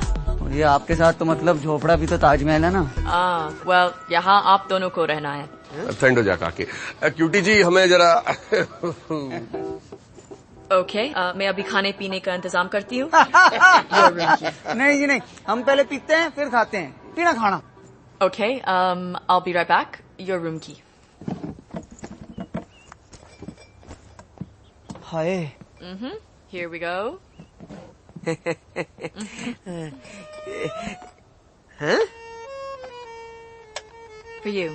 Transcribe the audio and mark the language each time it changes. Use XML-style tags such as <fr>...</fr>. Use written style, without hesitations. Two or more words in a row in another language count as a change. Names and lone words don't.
<hi>मुझे आपके साथ तो मतलब झोपड़ा भी तो ताजमहल है ना। वेल यहाँ आप दोनों को रहना है। ठंड हो जा काके। क्यूटी जी हमें जरा ओके, मैं अभी खाने पीने का इंतजाम करती हूँ। नहीं जी नहीं, हम पहले पीते हैं फिर खाते हैं, पीना खाना।</hi> <en>ओके, I'll be right back. Your room key. हाय। Here we go.</en> <hi>हैं?</hi> <en>For you.</en>